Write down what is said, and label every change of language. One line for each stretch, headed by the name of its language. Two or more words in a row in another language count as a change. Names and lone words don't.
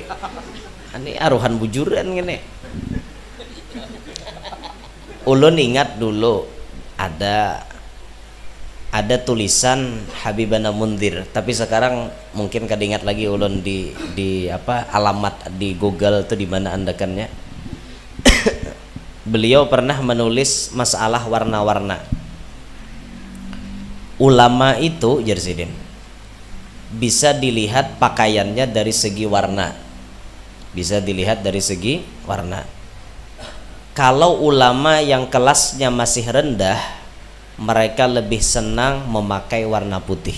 Banjar: Ini aruhan bujuran gini.
Indonesian: Ulun ingat dulu ada tulisan Habibana Mundir, tapi sekarang mungkin
Banjar: kada ingat lagi ulun
Indonesian: di apa alamat di Google itu di mana andakannya. Beliau pernah menulis masalah warna-warna. Ulama itu Jersidin bisa dilihat pakaiannya dari segi warna. Bisa dilihat dari segi warna. Kalau ulama yang kelasnya masih rendah, mereka lebih senang memakai warna putih.